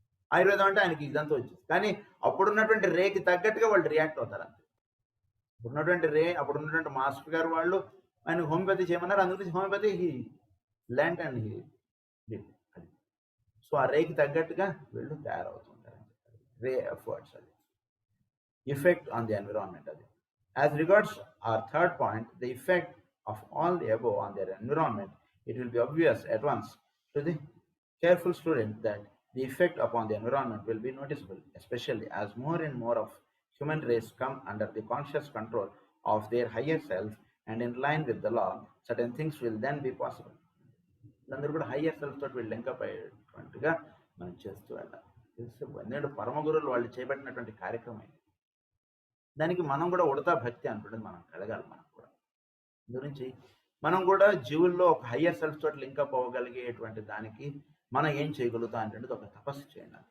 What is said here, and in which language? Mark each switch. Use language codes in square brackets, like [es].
[te] ఆయుర్వేదం అంటే ఆయనకి ఇదంతా వచ్చింది. కానీ అప్పుడున్నటువంటి రేకి తగ్గట్టుగా వాళ్ళు రియాక్ట్ అవుతారు అంతే. ఉన్నటువంటి రే అప్పుడున్నటువంటి మాస్టర్ గారు వాళ్ళు ఆయన హోమియోపతి చేయమన్నారు, అందుకని homeopathy [en] he land and he did [te] అది. సో ఆ రేకి తగ్గట్టుగా వీళ్ళు తయారవుతుంటారు. రే ఎఫర్ట్స్ అది. [en] Effect on the environment. As regards our third point, the effect of all the above on their environment, it will be obvious at once to the careful student that the effect upon the environment will be noticeable, especially as more and more of human race come under the conscious control of their higher self and in line with the law. Certain things will then be possible. [te] అందరూ కూడా higher self తోటి వీళ్ళు link up అయ్యేటువంటిగా మనం చేస్తూ వెళ్ళాలి. ఎందుకంటే పరమ గురువులు వాళ్ళు చేపట్టినటువంటి కార్యక్రమం ఇది. దానికి మనం కూడా ఉడతా భక్తి అనుకుంటుంది మనం కలగాలి. మనం కూడా గురించి మనం కూడా జీవుల్లో ఒక హయ్యర్ సెల్ఫ్ తోటి లింకప్ అవ్వగలిగేటువంటి దానికి మనం ఏం చేయగలుగుతాం అంటే ఒక తపస్సు చేయండి.